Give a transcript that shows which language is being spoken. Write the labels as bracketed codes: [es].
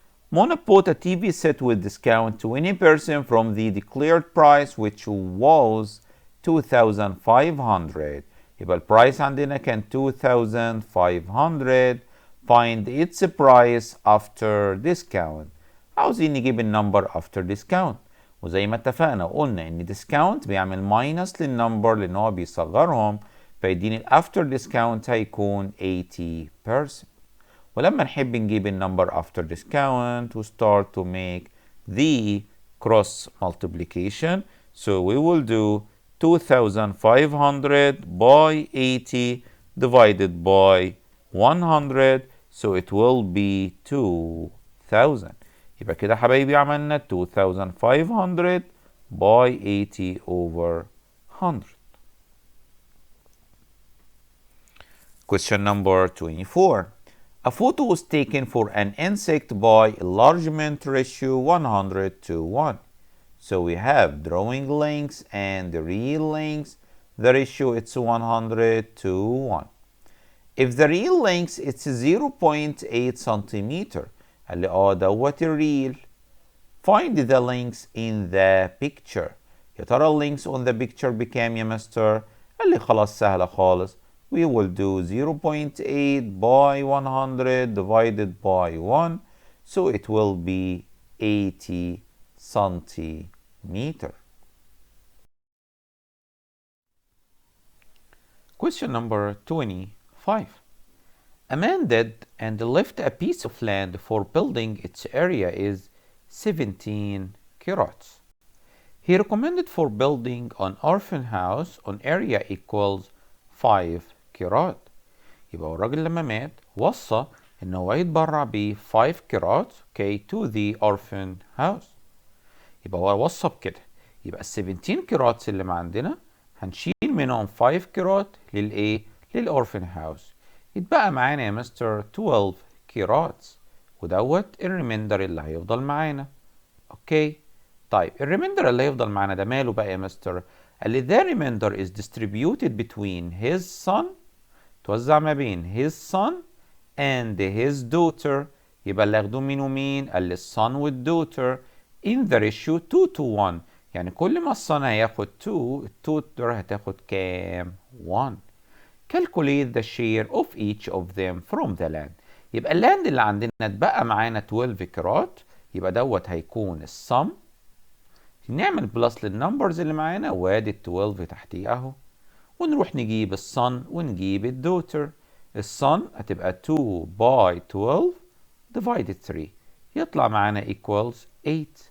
[en] Mona bought a TV set with discount 20% from the declared price which was 2500. [ar] يبقى البرايس عندنا كان 2500. [en] Find its price after discount. [ar] عاوزين نجيب النمبر [en] after discount، [ar] وزي ما اتفقنا وقلنا ان discount بيعمل ماينس للنمبر لان هو بيصغرهم، فيديني after discount هيكون 80%. ولما نحب نجيب النمبر [en] after discount we start to make the cross multiplication. So we will do 2500 by 80 divided by 100. So it will be 2000. [ar] يبقى كده يا حبايبي عملنا 2500 [en] by 80 over 100. Question number 24. A photo was taken for an insect by enlargement ratio 100 to 1. So we have drawing lengths and the real lengths. The ratio it's 100 to 1. If the real length it's 0.8 centimeter. [ar] قال لي دوت الريل. [en] Find the length in the picture. [ar] يا ترى اللينكس [en] on the picture [ar] بكام يا مستر؟ قال لي خلاص سهلة خالص. [en] We will do 0.8 by 100 divided by 1. So it will be 80 centimeter. Question number 25. A man did and left a piece of land for building. Its area is 17 kirats. He recommended for building an orphan house on area equals 5 kirat. [ar] يبقى الراجل لما مات وصى ان هو يتبرع ب 5 كيرات [en] to the orphan house. [ar] يبقى هو وصى بكده. يبقى ال 17 كيرات اللي ما عندنا هنشيل منهم 5 كيرات للايه؟ للأورفن هاوس. يتبقى معانا يا مستر 12 كيرات، ودوت الريميندر اللي هيفضل معانا. اوكي طيب الريميندر اللي هيفضل معانا ده ماله بقى يا مستر؟ قال لي [en] the remainder is distributed between his son، [ar] توزع ما بين [en] his son and his daughter. [ar] يبقى اللي هياخدوه مين ومين؟ قال لي الson والدaughter [en] in the ratio 2 to 1. [ar] يعني كل ما الصن هياخد 2 التوتر هتاخد كام؟ 1. [en] Calculate the share of each of them from the land. [ar] يبقى اللاند اللي عندنا اتبقى معانا 12 كرات، يبقى دوت هيكون السم. نعمل بلس للنمبرز اللي معانا وادي ال 12 تحتيه اهو، ونروح نجيب الصن ونجيب الدوتر. الصن هتبقى 2 by 12 divided 3 يطلع معانا equals 8.